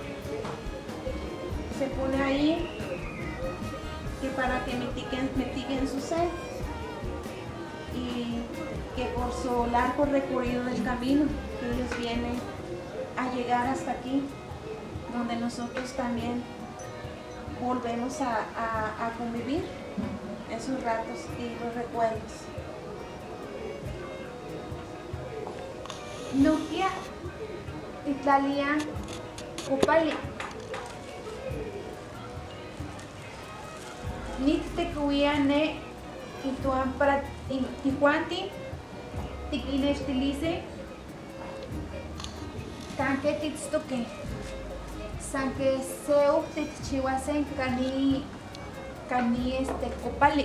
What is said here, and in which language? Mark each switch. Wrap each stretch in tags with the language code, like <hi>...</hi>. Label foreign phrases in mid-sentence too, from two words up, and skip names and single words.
<es>Se pone ahí que para que mitiguen su sed y que por su largo recorrido del camino que ellos vienen a llegar hasta aquí, donde nosotros también volvemos a convivir esos ratos y los recuerdos.</es> <nah>Nukia Titlalian Copali. Nit te cuiane ituan para ticuanti, tiquinestilice, tanque titstoque, sanque seu titchihuasen cani copali.</nah>